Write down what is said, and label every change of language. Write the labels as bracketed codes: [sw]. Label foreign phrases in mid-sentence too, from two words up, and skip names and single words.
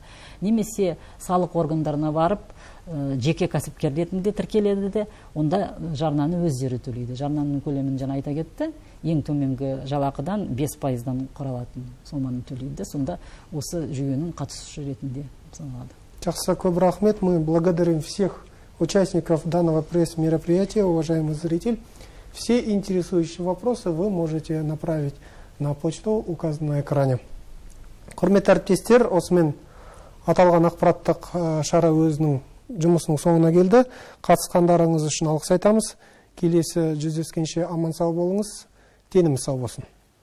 [kk] Немесе салық органдарына барып жеке кәсіпкер ретінде тіркеледі де, онда жарнаны өздері төлейді. Жарнаның көлемін жаңа айта кетті, ең төменгі жалақыдан 5%-дан құралатын соманы төлейді. Сонда осы жүйенің қатысушы ретінде саналады. Жақсы, көп рахмет. [ru] Мы благодарим всех участников данного пресс-мероприятия, уважаемый зритель. Все интересующие вопросы вы можете направить на почту, указанную на экране. [kk] Құрметті әріптестер, осымен аталған ақпараттық шара өзінің жұмысының соңына келді. Қатысқандарыңыз үшін алғыс айтамыз. Келесі жүздескенше аман сау болыңыз. Деніміз сау болсын.